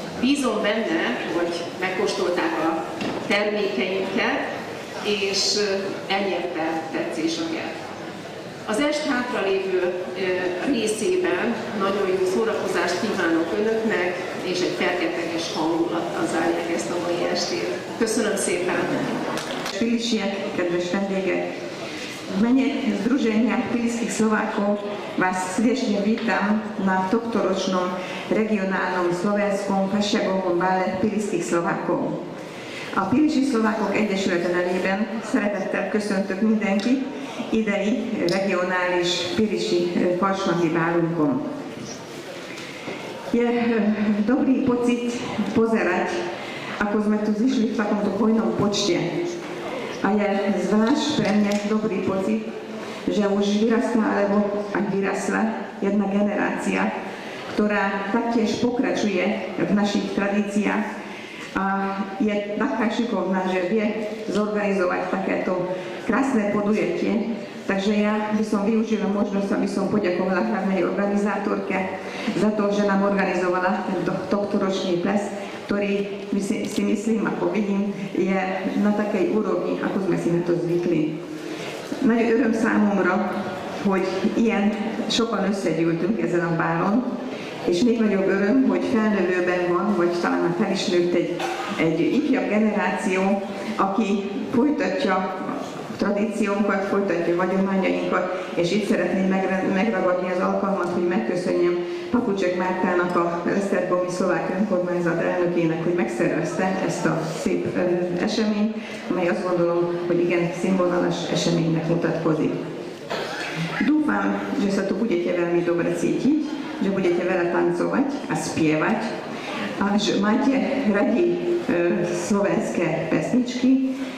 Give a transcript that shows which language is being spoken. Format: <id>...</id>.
<hu>Bízom benne, hogy megkóstolták a termékeinket, és elnyerte tetszésüket. Az est hátralévő részében nagyon jó szórakozást kívánok Önöknek, és egy fergeteges hangulattal zárják ezt a mai estét. Köszönöm szépen! Pilisiek, kedves vendégek!</hu> <sk>V mene Združenia pilských Slovákov vás srdečne vítam na tohtoročnom regionálnom slovenskom fasságovom bále pilských Slovákok.</sk> <hu>A Pilisi Szlovákok Egyesülete nevében szeretettel köszöntök mindenkit idei regionális pilisi farsangi bálunkon.</hu> <sk>Je dobrý pocit pozerať, ako sme tu zišli v takomto hojnom počte. A je zvlášť pre mňa dobrý pocit, že už vyrastá alebo aj vyrasla jedna generácia, ktorá taktiež pokračuje v našich tradíciách a je taká šikovná, že vie zorganizovať takéto krásne podujatie. Takže ja by som využila možnosť, aby som poďakovala hlavnej organizátorke za to, že nám organizovala tento tohtoročný ples, ktorý si myslím, ako vidím, je na takej úrovni, ako sme si na to zvykli.</sk> <hu>Nagy öröm számomra, hogy ilyen sokan összegyűltünk ezen a bálon, és még nagyobb öröm, hogy felnövőben van, vagy talán már fel is nőtt egy ifjabb generáció, aki folytatja tradíciónkat, folytatja hagyományainkat, és itt szeretném megragadni az alkalmat, hogy megköszönjem Papucsek Mártának, a Esztergomi Szlovák Önkormányzat elnökének, hogy megszervezte ezt a szép eseményt, amely azt gondolom, hogy igen színvonalas eseménynek mutatkozik.</hu> <sk>Dúfam, že sa tu budete veľmi dobre cítiť, že budete veľa tancovať a spievať a že máte radi slovenské pesničky.</sk>